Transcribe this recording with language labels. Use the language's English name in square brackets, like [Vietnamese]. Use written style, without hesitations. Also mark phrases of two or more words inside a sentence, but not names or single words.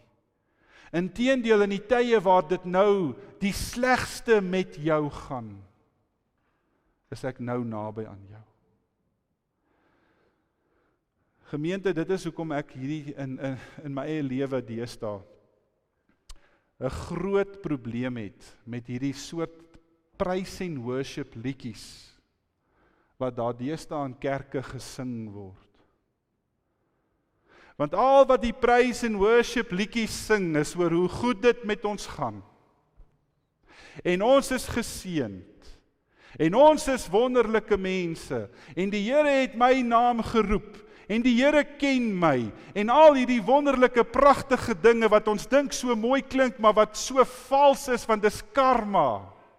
[Afrikaans] Inteendeel, in die tye waar dit nou die slegste met jou gaan, is ek nou naby aan jou. Gemeente, dit is hoekom ek hierdie in my eie lewe deesdae 'n groot probleem het met hierdie soort [English] praise and worship [Afrikaans] liedjies wat daar deesdae in kerke gesing word. Want al wat die [English] praise and worship [Afrikaans] liedjies sing is oor hoe goed dit met ons gaan. En ons is geseënd. En ons is wonderlike mense. En die Here het my naam geroep. En die Here ken my. En al hierdie wonderlike, pragtige dinge wat ons dink so mooi klink, maar wat so vals is, want dis karma.